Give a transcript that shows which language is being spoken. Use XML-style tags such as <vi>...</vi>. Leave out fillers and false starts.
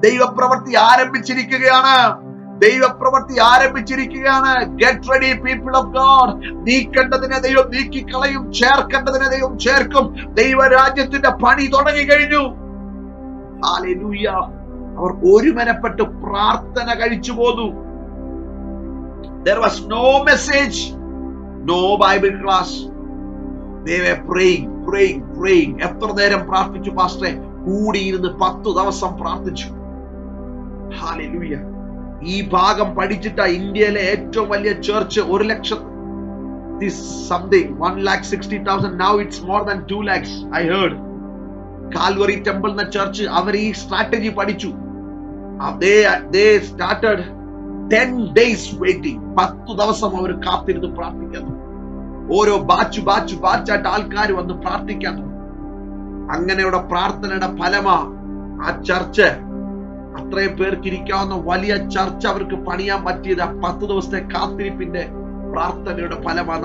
<ml>ദൈവപ്രവൃത്തി ആരംഭിച്ചിരിക്കുകയാണ്. ദൈവപ്രവൃത്തി ആരംഭിച്ചിരിക്കുകയാണ്.</ml> <en>Get ready people of God.</en> <ml>നീക്കേണ്ടതിനെ ദൈവം നീക്കിക്കളയും, ചേർക്കേണ്ടതിനെ ദൈവം ചേർക്കും. ദൈവരാജ്യത്തിന്റെ പണി തുടങ്ങി കഴിഞ്ഞു. ഹല്ലേലൂയ. അവർ ഒരുമനപ്പെട്ട് പ്രാർത്ഥന കഴിച്ചു പോന്നു.</ml> <en>There was no message, no Bible class. They were praying, praying, praying.</en> <ml>എത്ര നേരം പ്രാർത്ഥിച്ചു പാസ്റ്ററെ? കൂടിയിരുന്ന് 10 ദിവസം പ്രാർത്ഥിച്ചു. ഹല്ലേലൂയ. ഈ ഭാഗം പഠിച്ചിട്ട ഇന്ത്യയിലെ ഏറ്റവും വലിയ church 1,00,000 something 1,60,000.</ml> <en>Now it's more than 2 lakhs. I heard.</en> <ml>Calvary temple എന്ന ചർച്ച് അവർ ഈ സ്ട്രാറ്റജി പഠിച്ചു.</ml> <en>They started 10 days waiting.</en> <ml>10 ദിവസം അവർ കാത്തിരുന്ന് പ്രാർത്ഥിക്കുന്നു. ഓരോ ബാച്ചായിട്ട് ആൾക്കാർ വന്ന് പ്രാർത്ഥിക്കാൻ. അങ്ങനെയുള്ള പ്രാർത്ഥനയുടെ ഫലമാ ആ ചർച്ച്, അത്രയും പേർക്ക് ഇരിക്കാവുന്ന വലിയ ചർച്ച് അവർക്ക് പണിയാൻ പറ്റിയത് 10 ദിവസത്തെ കാത്തിരിപ്പിന്റെ പ്രാർത്ഥനയുടെ ഫലമാണ്.</ml>